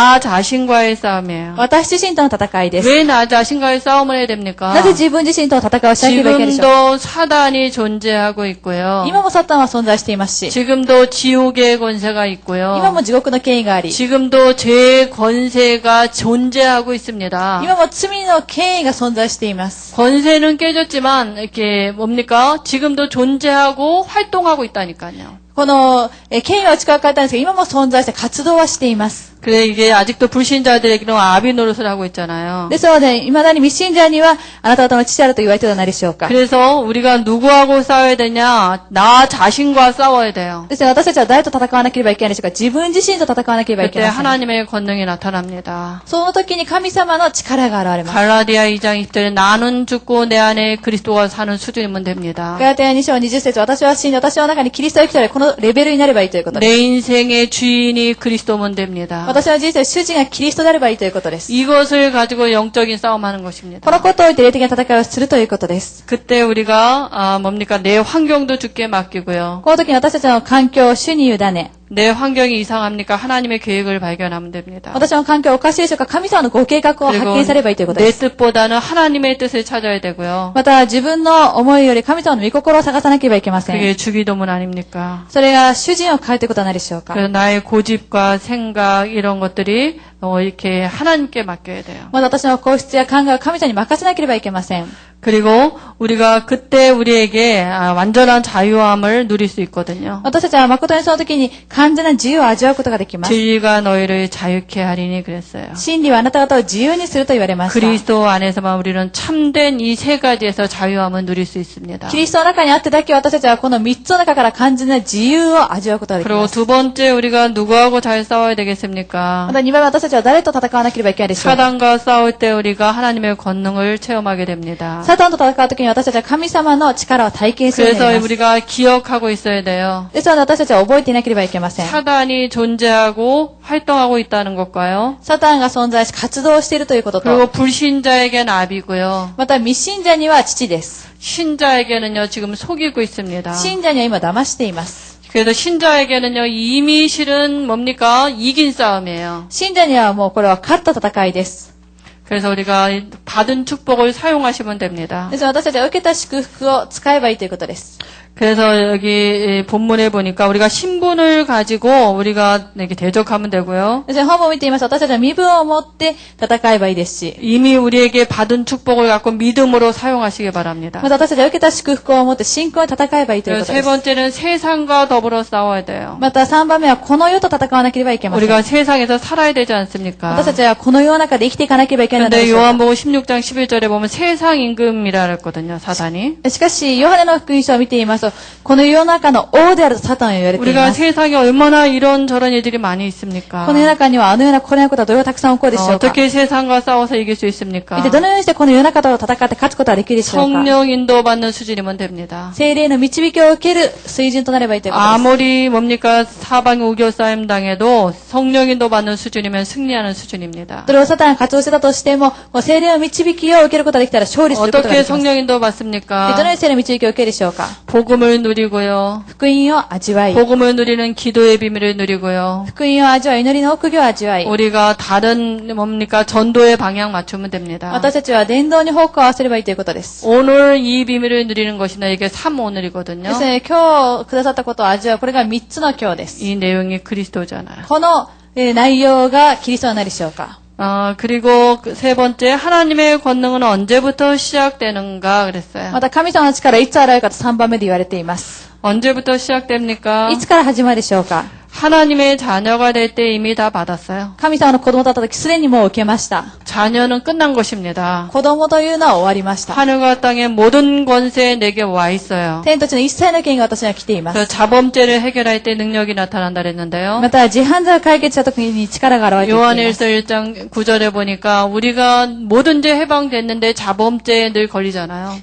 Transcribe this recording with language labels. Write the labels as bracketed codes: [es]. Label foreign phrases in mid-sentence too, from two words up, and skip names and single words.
[ko] 나 자신과의 싸움이에요. [ja] 私自身との戦いです。 [ko] 왜 나 자신과의 싸움을 해야 됩니까? [ja] なぜ自分自身との戦いをしなければいけないでしょうか？ [ko] 지금도 사단이 존재하고 있고요. [ja] 今もサタンは存在していますし、 [ko] 지금도 지옥의 권세가 [ja] 今 [ko] 있고요. [ja] も地獄の権威があり、 [ko] 지금도 죄의 권세가 존재하고 있습니다. [ja] 今も罪の権威が存在しています。 [ko] 권세는 깨졌지만 이렇게 뭡니까? 지금도 존재하고 활동하고 있다니까요. [ja] この権威は打ち砕かれたんですが、今も存在して活動はしています。 [ko] 그래 이게 아직도 불신자들에게는 아비 노릇을 하고 있잖아요. [ja] ですので、未だに未信者には、あなた方の父であると言われてはないでしょうか。 [ko] 그래서 우리가 누구하고 싸워야 되냐? 나 자신과 싸워야 돼요. [ja] ですので、私たちは誰と戦わなければいけないでしょうか。自分自身と戦わなければいけ [ko] 그때 [ja] ません。 [ko] 하나님의 권능이 나타납니다. [ja] その時に神様の力が現れます。 [ko] 갈라디아 2장 20절에 나는 죽고 내 안에 그리스도가 사는 수준이면 됩니다. [ja] ガラテヤ2章20節、私は死んで私の中にキリストが生きており、このレベルになればいいということです。 [ko] 내 인생의 주인이 그리스도면 됩니다. [ja] 私の人生、主人がキリストであればいいということです。 [ko] 이것을 가지고 영적인 싸움하는 [ja] この [ko] 것입니다. [ja] ことを言って霊的な戦いをするということです。 [ko] 그때 우리가 뭡니까? 내 환경도 주께 맡기고요. [ja] この時に私たちの環境を主に委ね、 [ko] 내 환경이 이상합니까? 하나님의 계획을 발견하면 됩니다. [ja] 私の環境おかしいでしょうか、神様のご計画を発見されればいいということで [ko] 내 [ja] す。 [ko] 뜻보다는 하나님의 뜻을 찾아야 되고요. [ja] また自分の思いより神様の御心を探さなければいけません。 [ko] 그게 주기도문 아닙니까? [ja] それが主人を変えていくことはないでしょうか。 [ko] 그래서 나의 고집과 생각 이런 것들이 이렇게 하나님께 맡겨야 돼요. [ja] また私の皇室や考えを神様に任せなければいけません。 [ko] 그리고 우리가 그때 우리에게 완전한 자유함을 누릴 수 있거든요. [ja] 私たちは誠にその時に完全な自由を味わうことができます。 [ko] 진리가 너희를 자유케 하리니 그랬어요. [ja] 真理はあなた方を自由にすると言われました。 [ko] 그리스도 안에서만 우리는 참된 이 3가지에서 자유함을 누릴 수 있습니다. [ja] キリストの中にあってだけ私たちはこの3つの中から完全な自由を味わうことができ [ko] 그리고 [ja] ます。 [ko] 두 번째 우리가 누구하고 잘 싸워야 되겠습니까? [ja] また2番目私たちは誰と戦わなければいけないでしょうか。 [ko] 사단과 싸울 때 우리가 하나님의 권능을 체험하게 됩니다. [ja] サタンと戦う時に私たちは神様の力を体験するように [ko] 그래서 [ja] なります。 [ko] 우리가 기억하고 있어야 돼요. [ja] ですので私たちは覚えていなければいけません。 [ko] 사단이 존재하고 활동하고 있다는 것과요. [ja] サタンが存在し活動しているということ [ko] 그리고 [ja] と、 [ko] 불신자에게는 아비고요. [ja] また未信者には父です。 [ko] 신자에게는요, 지금 속이고 있습니다. [ja] 信者には今騙しています。 [ko] 그래서 신자에게는요, 이미 실은 뭡니까? 이긴 싸움이에요. [ja] 信者にはもうこれは勝った戦いです。 [ko] 그래서 우리가 받은 축복을 사용하시면 됩니다. [ja] ですので私たちは受けた祝福を使えばいいということです。 [ko] 그래서 여기 본문에 보니까 우리가 신분을 가지고 우리가 이렇게 대적하면 되고요. [ja] ですので本文を見ていますと私たちは身分を持って戦えばいいですし、 [ko] 이미 우리에게 받은 축복을 갖고 믿음으로 사용하시기 바랍니다. [ja] また私たちは受けた祝福を持って信仰に戦えばいいというこ [ko] 그래서 [ja] と [ko] 세 [ja] です。 [ko] 번째는 세상과 더불어 싸워야 돼요. [ja] また3番目はこの世と戦わなければいけません。 [ko] 우리가 세상에서 살아야 되지 않습니까? [ja] 私たちはこの世の中で生きていかなければいけないので [ko] 근데 [ja] しょうか。 [ko] 요한복음 16장 11절에 보면 세상 임금이라 그랬거든요, 사단이. [ja] しかし、ヨハネの福音書を見ていますと、 と、この世の中の王であるとサタンは言われてい [ko] 우리가 [ja] ます。 [ko] 세상에 얼마나 이런저런 일들이 많이 있습니까? [ja] この世の中にはあのようなこのようなことはどれほどたくさん起こるでしょうか。 [ko] 어떻게 세상과 싸워서 이길 수 있습니까? [ja] 一体どのようにしてこの世の中と戦って勝つことができるでしょうか。 [ko] 성령 인도받는 수준이면 됩니다. [ja] 聖霊の導きを受ける水準となればいいということです。 [ko] 아무리 뭡니까 사방 우겨싸임 당해도 성령 인도받는 수준이면 승리하는 수준입니다. [ja] どれをサタンが活動してたとしても、聖霊の導きを受けることができたら勝利することが [ko] 어떻게 [ja] できます。 [ko] 성령 [ja] で [ko] 인도받습니까? [ja] どのように聖霊の導きを受けるでしょうか。 [ko] 복음을 누리고요. [ja] 福音を味わい、 [ko] 복음을 누리는 기도의 비밀을 누리고요. [ja] 福音を味わい、祈りの奥義を味わい、 [ko] 우리가 다른 뭡니까 전도의 방향 맞추면 됩니다. [ja] 私たちは伝道に方向を合わせればいいということです。 [ko] 오늘 이 비밀을 누리는 것이 나에게 3오늘이거든요. [ja] ですね、今日くださったことを味わう、これが3つの今日です。 [ko] 이 내용이 그리스도잖아요. [ja] この内容がキリストは何でしょうか。 [ko] 그리고 세 번째 하나님의 권능은 언제부터 시작되는가 그랬어요. [ja] また神様の力はいつ現れるかと3番目で言われています。 [ko] 언제부터 시작됩니까? [ja] いつから始まるでしょうか。 [ko] 하나님의 자녀가 될 때 이미 다 받았어요. [ja] 神様の子供だった時すでにもう受けました。 [ko] 자녀는 끝난 것입니다. [ja] 子供というのは終わりました。 [ko] 하늘과 땅의 모든 권세 내게 와 있어요. [ja] 天と地の一切の権威が私には来ています。 [ko] 그래서 자범죄를 해결할 때 능력이 나타난다 그랬는데요. [ja] また自犯罪を解決した時に力が現れています。 [ko] 요한일서 1장 9절에 보니까 우리가 모든 죄 해방됐는데 자범죄에 늘 걸리잖아요.